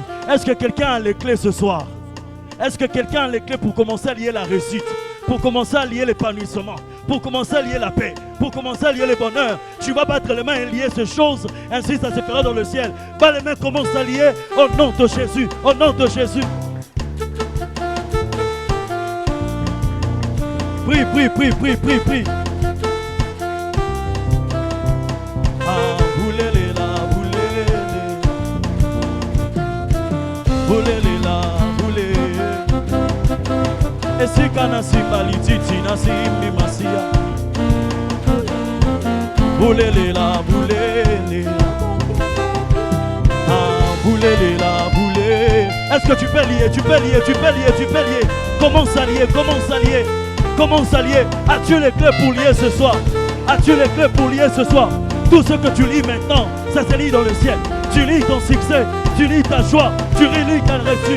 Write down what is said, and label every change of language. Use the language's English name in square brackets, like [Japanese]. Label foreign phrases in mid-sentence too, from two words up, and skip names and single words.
[French] Est-ce que quelqu'un a les clés ce soir? Est-ce que quelqu'un a les clés pour commencer à lier la réussite, pour commencer à lier l'épanouissement, pour commencer à lier la paix, pour commencer à lier le bonheur? Tu vas battre les mains et lier ces choses, ainsi ça se fera dans le ciel. Bas les mains, commence à lier au nom de Jésus, au nom de Jésus. Prie, prie, prie, prie, prie, prie. [Lingala] Esikana simbaliti na simbi masia. Boulele la boulele. Ah boulele la boulele. [French] Est-ce que tu peux lier, tu peux lier, tu peux lier, tu peux lier. Commence à lier, commence à lier. Commence à lier. As-tu les clés pour lier ce soir? As-tu les clés pour lier ce soir? Tout ce que tu lis maintenant, ça se lit dans le ciel. Tu lis ton succès, tu lis ta joie, tu lis ta réussite.